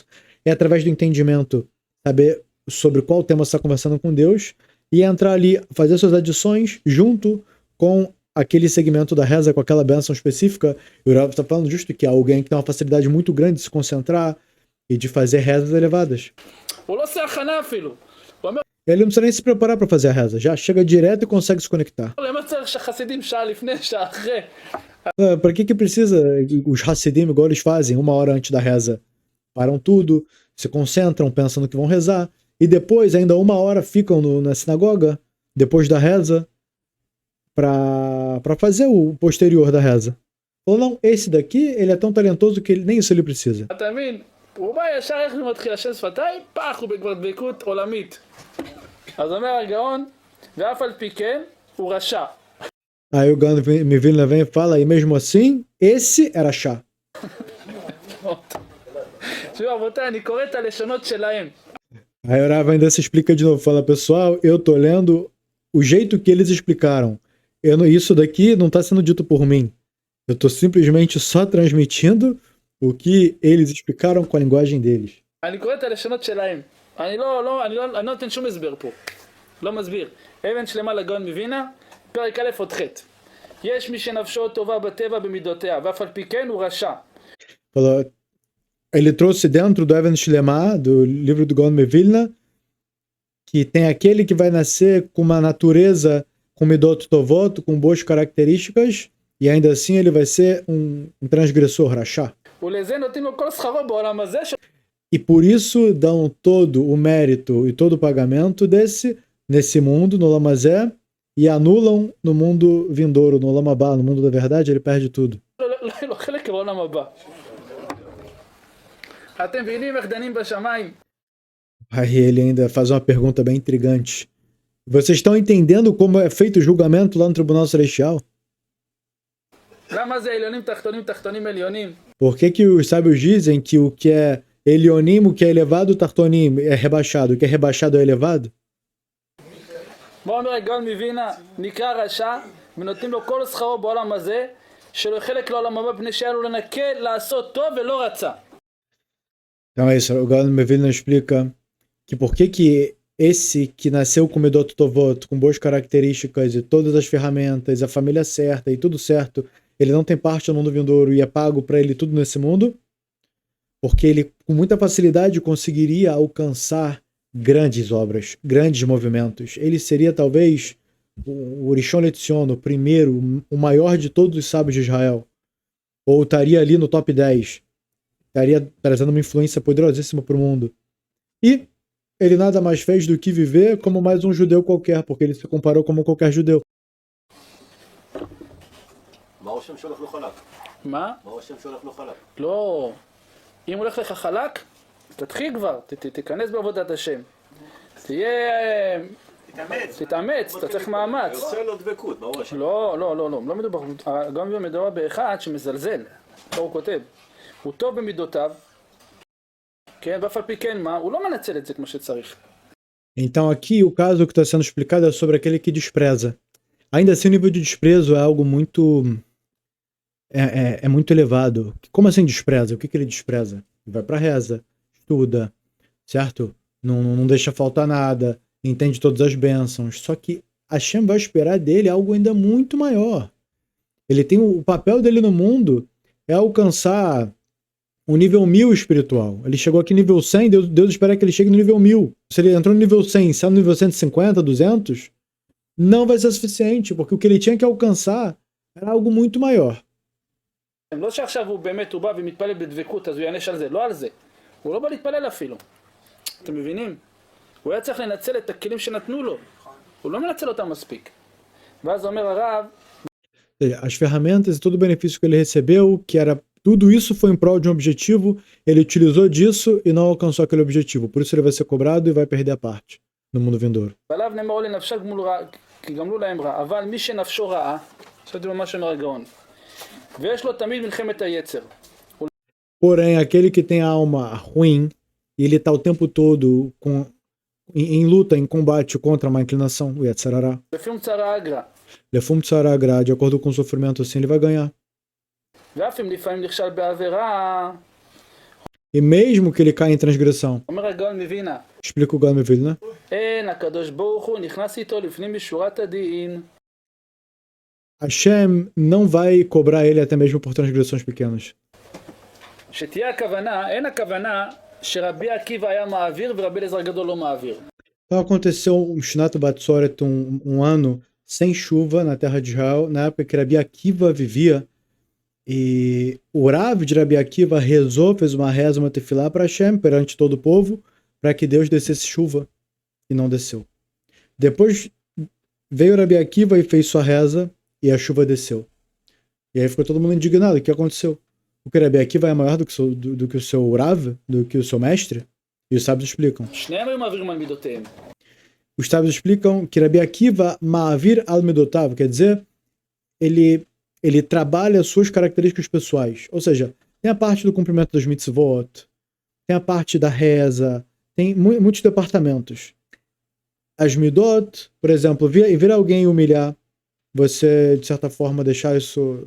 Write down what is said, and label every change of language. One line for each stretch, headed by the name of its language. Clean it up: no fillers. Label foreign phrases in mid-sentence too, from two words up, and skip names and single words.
Portuguese: É através do entendimento, saber sobre qual tema você está conversando com Deus e entrar ali, fazer suas adições junto com aquele segmento da reza, com aquela bênção específica. E o Rav está falando justo que é alguém que tem uma facilidade muito grande de se concentrar e de fazer rezas elevadas.
Hebrew: הוא לא עושה הכנה אפילו. הוא אומר,
Portuguese: Ele não precisa nem se preparar para fazer a reza, já chega direto e consegue se conectar.
Hebrew: למה צריך שהחסידים שעה לפני, שעה אחרי?
Portuguese: Para que precisa os Hassidim, igual eles fazem, 1 hora antes da reza? Param tudo, se concentram, pensam no que vão rezar, e depois, ainda 1 hora, ficam na sinagoga, depois da reza, para fazer o posterior da reza. Ou não, esse daqui, ele é tão talentoso que nem isso ele precisa.
Hebrew: אתה מבין? הוא בא ישר איך הוא מתחיל השם שפתיי, פח הוא כבר דבקות עולמית. אז אומר הגאון, ואף על פי כן הוא רשע.
Portuguese: Aí o Gaon Mevilna vem e fala, e mesmo assim, esse era chá.
Hebrew: תשמעו רבותיי, אני קורא את הלשונות שלהם.
Portuguese: Aí o Rav ainda se explica de novo, fala, pessoal, eu tô lendo o jeito que eles explicaram. Isso daqui não tá sendo dito por mim. Eu tô simplesmente só transmitindo o que eles explicaram com a linguagem deles.
Hebrew: אני קורא את הלשונות שלהם. אני לא נותן שום הסבר פה. לא מסביר. אבן שלמה לגאון מווילנה, פרק א' עוד ח'. יש מי שנפשו טובה בטבע במידותיה, ואף על פי כן הוא רשע.
Portuguese: Falou, ele trouxe dentro do Even Shlema, do livro do Gaon Mevilna, que tem aquele que vai nascer com uma natureza, com
Hebrew: מידות טובות,
Portuguese: com boas características, e ainda assim ele vai ser um transgressor, rachá.
Hebrew: ולזה נותנים לו כל שכרו בעולם הזה.
Portuguese: E por isso dão todo o mérito e todo o pagamento nesse mundo, no Lamazé, e anulam no mundo vindouro, no Lamabá, no mundo da verdade, ele perde tudo.
Hebrew: לא יהיה לו חלק בעולם הבא. אתם מבינים איך דנים בשמיים?
Portuguese: Aí ele ainda faz uma pergunta bem intrigante. Vocês estão entendendo como é feito o julgamento lá no Tribunal Celestial?
Hebrew: למה זה עליונים תחתונים תחתונים עליונים?
Portuguese: Por que os sábios dizem que o que é Elionim, o que é elevado, Tartonim, é rebaixado, o que é rebaixado é elevado?
Hebrew: מה אומר הגאון מווילנה? נקרא רשע ונותנים לו כל שכרו בעולם הזה שלא חלק לעולם הבא פני שהיה לו לנקה לעשות טוב ולא רצה.
Portuguese: Então é isso, o Gaon Mevilna explica que por que esse que nasceu com
Hebrew: מידות טובות,
Portuguese: com boas características e todas as ferramentas, a família certa e tudo certo, ele não tem parte no mundo vindouro e é pago para ele tudo nesse mundo, porque ele com muita facilidade conseguiria alcançar grandes obras, grandes movimentos. Ele seria talvez o Rishon LeTzion, o primeiro, o maior de todos os sábios de Israel, ou estaria ali no top 10, estaria trazendo uma influência poderosíssima para o mundo. E ele nada mais fez do que viver como mais um judeu qualquer, porque ele se comparou como qualquer judeu.
Hebrew: מה? לא. אם הולך לך חלק, תתחיל כבר, תיכנס בעבודת השם. תתאמץ, אתה צריך מאמץ. לא מדובר, גם מדובר באחד שמזלזל. פה הוא כותב, הוא טוב במידותיו, כן, ואף על פי כן מה, הוא לא מנצל את זה כמו שצריך.
Portuguese: Então aqui o caso que está sendo explicado é sobre aquele que despreza. Ainda assim o nível de desprezo é algo muito... É muito elevado. Como assim despreza? O que ele despreza? Ele vai para reza, estuda, certo? Não deixa faltar nada, entende todas as bênçãos. Só que Hashem vai esperar dele algo ainda muito maior. Ele tem o papel dele no mundo é alcançar o nível 1000 espiritual. Ele chegou aqui no nível 100, Deus espera que ele chegue no nível 1000. Se ele entrou no nível 100 e sai no nível 150, 200, não vai ser suficiente, porque o que ele tinha que alcançar era algo muito maior.
Hebrew: לא שעכשיו הוא באמת, הוא בא ומתפלל בדבקות, אז הוא יענש על זה, לא על זה. הוא לא בא להתפלל אפילו. אתם מבינים? הוא היה צריך לנצל את הכלים שנתנו לו. הוא לא מנצל אותם מספיק. ואז אומר הרב...
Portuguese: As ferramentas e todo o benefício que ele recebeu, que era tudo isso foi em prol de um objetivo, ele utilizou disso e não alcançou aquele objetivo. Por isso ele vai ser cobrado e vai perder a parte no mundo vindouro.
Hebrew: ועליו נאמר לנפשה כי גמלו להם רע, אבל מי שנפשו רעה, זה ממש אומר הגאון, ויש לו תמיד מלחמת היצר.
Portuguese: Porém, aquele que tem a alma ruim, e ele está o tempo todo em luta, em combate contra uma inclinação, o
Hebrew: יצר הרע.
Aramaic: לפי צרה אגרא. לפום צערא אגרא,
Portuguese: de acordo com o sofrimento assim, ele vai ganhar.
Hebrew: ואף אם לפעמים נכשל בעבירה,
Portuguese: E mesmo que ele caia em transgressão,
Hebrew: אומר הגאון מווילנה,
Portuguese: explica o Gaon Vilna,
Hebrew: אין הקדוש ברוך הוא נכנס איתו לפנים משורת הדין.
Portuguese: Hashem não vai cobrar ele até mesmo por transgressões pequenas.
Hebrew: שתהיה הכוונה, אין הכוונה שרבי עקיבא היה מעביר ורבי אליעזר הגדול לא מעביר.
Portuguese: Então aconteceu um
Hebrew: שנת בצורת,
Portuguese: um ano sem chuva na terra de Israel, na época que Rabi Akiva vivia, e o Rav de Rabi Akiva rezou, fez uma reza, uma tefilá para Hashem, perante todo o povo, para que Deus descesse chuva, e não desceu. Depois veio Rabi Akiva e fez sua reza, e a chuva desceu. E aí ficou todo mundo indignado, o que aconteceu? O que Rabi Akiva é maior do que o seu Rav, do que o seu mestre? E os sábios explicam.
Hebrew: שניהם היו מעבירים על מידותיהם.
Portuguese: Os sábios explicam que Rabi Akiva
Hebrew: מעביר על מידותיו,
Portuguese: quer dizer, ele trabalha suas características pessoais. Ou seja, tem a parte do cumprimento das mitzvot, tem a parte da reza, tem muitos departamentos. As midot, por exemplo, vir alguém humilhar, você, de certa forma, deixar isso...